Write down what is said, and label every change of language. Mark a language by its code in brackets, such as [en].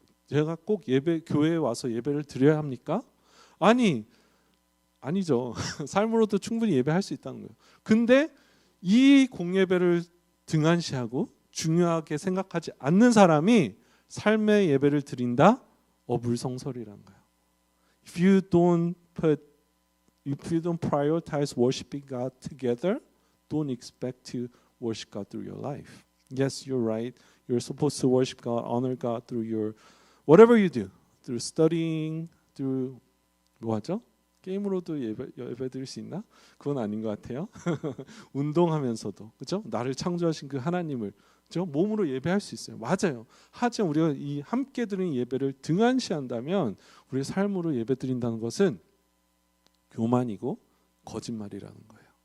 [ko] 제가 꼭 교회에 와서 예배를 드려야 합니까? 아니죠. 삶으로도 충분히 예배할 수 있다는 거예요. 근데 이 공예배를 등한시하고 중요하게 생각하지 않는 사람이 삶의 예배를 드린다? 어불성설이라는 거예요. [en] If you don't prioritize worshiping God together, don't expect to worship God through your life. Yes, you're right. You're supposed to worship God, honor God through your whatever you do, through studying, through [ko] 뭐하죠? 게임으로도 예배 드릴 수 있나? 그건 아닌 것 같아요. 운동하면서도, 그렇죠? 나를 창조하신 그 하나님을 몸으로 예배할 수 있어요. 맞아요. 하지만 우리가 이 함께 드리는 예배를 등한시한다면 우리의 삶으로 예배 드린다는 것은 교만이고 거짓말이라는 거예요.